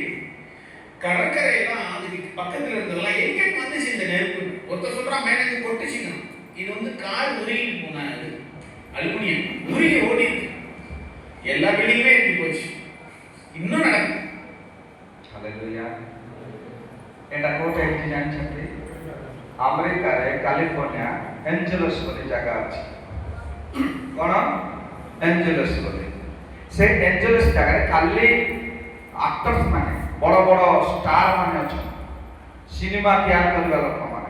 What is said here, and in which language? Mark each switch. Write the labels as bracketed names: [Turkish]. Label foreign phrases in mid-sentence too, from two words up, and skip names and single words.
[Tamil] கடற்கரையெல்லாம் அதுக்கு பக்கத்துல இருந்ததெல்லாம் எங்க வந்துச்சு இந்த நெருப்பு? ஒருத்தர் சொல்றான் மேல இருந்து கொட்டுச்சுங்க. இது வந்து கார் உருகி போன அலுமினியம் உருகி ஓடி இருக்கு. எல்லா பில்டிங்குமே எரிஞ்சு போச்சு. இன்னும் நடக்கும். [Odia] ହାଲେଲୁୟା ଏଟା କୋଉଠି ଏଠି ଜାଣିଛନ୍ତି ଆମେରିକାରେ କାଲିଫର୍ଣ୍ଣିଆ ଏଞ୍ଜେଲସ ବୋଲି ଜାଗା ଅଛି କୋଉ ଏଞ୍ଜେଲସ ବୋଲି ସେ ଏଞ୍ଜେଲସ ଜାଗା ରେ ଖାଲି ଏକ୍ଟର୍ସ ମାନେ ବଡ଼ ବଡ଼ ଷ୍ଟାର ମାନେ ଅଛି ସିନେମା ତିଆରି କରିବା ଲୋକ ମାନେ